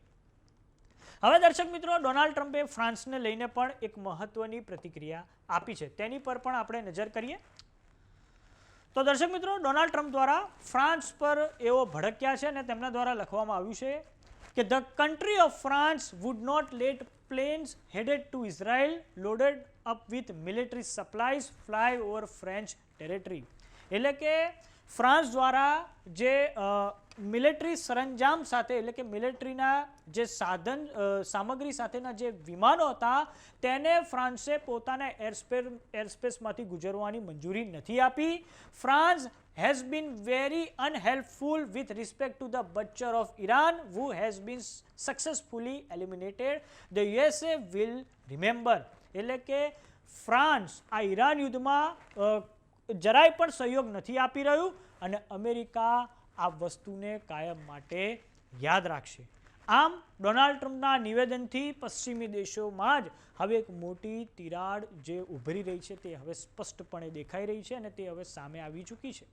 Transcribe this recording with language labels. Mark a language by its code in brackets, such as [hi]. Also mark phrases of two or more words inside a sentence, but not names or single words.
[gu] હવે દર્શક મિત્રો, ડોનાલ્ડ ટ્રમ્પે ફ્રાન્સને લઈને પણ એક મહત્વની પ્રતિક્રિયા આપી છે, તેની પર પણ આપણે નજર કરીએ। તો દર્શક મિત્રો, ડોનાલ્ડ ટ્રમ્પ દ્વારા ફ્રાન્સ પર એવો ભડક્યા છે અને તેમના દ્વારા લખવામાં આવ્યું છે કે [en] The country of France would not let planes headed to Israel loaded up with military supplies fly over French territory, [gu] એટલે કે ફ્રાન્સ દ્વારા જે મિલિટરી સરંજામ સાથે, એટલે કે મિલિટરીના જે સામગ્રી સાથેના જે વિમાનો હતા તેને ફ્રાન્સે પોતાના એરસ્પેસમાંથી ગુજરવાની મંજૂરી નથી આપી। [en] ફ્રાન્સ has been very unhelpful with respect to the butcher of Iran, who has been successfully eliminated. The USA will remember, [gu] એટલે કે ફ્રાન્સ આ ઈરાન યુદ્ધમાં જરાય પણ સહયોગ નથી આપી રહ્યું અને અમેરિકા આ વસ્તુને કાયમ માટે યાદ રાખશે. આમ ડોનાલ્ડ ટ્રમ્પના નિવેદનથી પશ્ચિમી દેશોમાં જ હવે એક મોટી તિરાડ જે ઉભરી રહી છે તે હવે સ્પષ્ટપણે દેખાઈ રહી છે અને તે હવે સામે આવી ચૂકી છે.